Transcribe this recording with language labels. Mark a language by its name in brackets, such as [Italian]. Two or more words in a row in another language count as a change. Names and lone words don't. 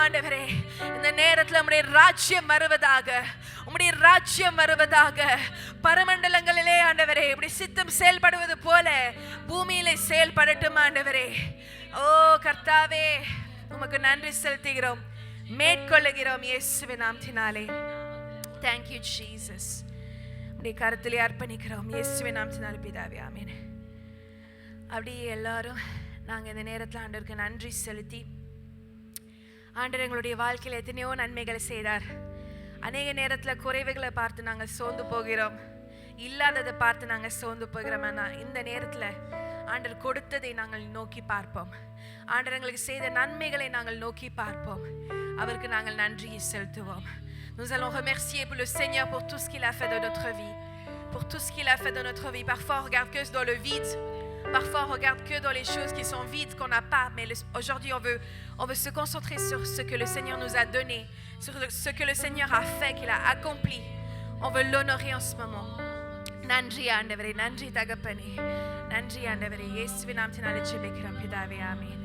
[Tamil] ஆண்டவரே, இந்த நேரத்தில் உம்முடைய ராஜ்யம் வருவதாக, உம்முடைய ராஜ்யம் வருவதாக. பரமண்டலங்களிலே ஆண்டவரே இப்படி சித்தம் செயல்படுவது போல பூமியிலே செயல்படட்டும். ஆண்டவரே, ஓ கர்த்தாவே, உமக்கு நன்றி செலுத்துகிறோம், மேற்கொள்ளுகிறோம் இயேசுவின் நாமத்தினாலே. [English] Thank you Jesus. [Tamil] உடைய கருத்திலே அர்ப்பணிக்கிறோம் இயேசுவின் நாமத்தினாலே பிதாவே, ஆமென். அப்படியே எல்லாரும் நாங்கள் இந்த நேரத்தில் ஆண்டவருக்கு நன்றி செலுத்தி, ஆண்டவர் எங்களுடைய வாழ்க்கையில் எத்தனையோ நன்மைகளை செய்தார். அநேக நேரத்தில் குறைவுகளை பார்த்து நாங்கள் சோர்ந்து போகிறோம், இல்லாததை பார்த்து நாங்கள் சோர்ந்து போகிறோம். ஆனால் இந்த நேரத்தில் ஆண்டவர் கொடுத்ததை நாங்கள் நோக்கி பார்ப்போம், ஆண்டவர் எங்களுக்கு செய்த நன்மைகளை நாங்கள் நோக்கி பார்ப்போம், அவருக்கு நாங்கள் நன்றியை செலுத்துவோம். [French] Nous allons remercier pour le Seigneur pour tout ce qu'il a fait dans notre vie, pour tout ce qu'il a fait dans notre vie. Parfois on regarde que dans le vide, parfois on regarde que dans les choses qui sont vides, qu'on n'a pas, mais aujourd'hui on veut se concentrer sur ce que le Seigneur nous a donné, sur ce que le Seigneur a fait, qu'il a accompli. On veut l'honorer en ce moment. [Tamil] நன்றி ஆண்டவரே, நன்றி தகப்பனே, நன்றி ஆண்டவரே, இயேசுவின் நாமத்தினாலே ஜெபிக்கிறோம் பிதாவே, ஆமென்.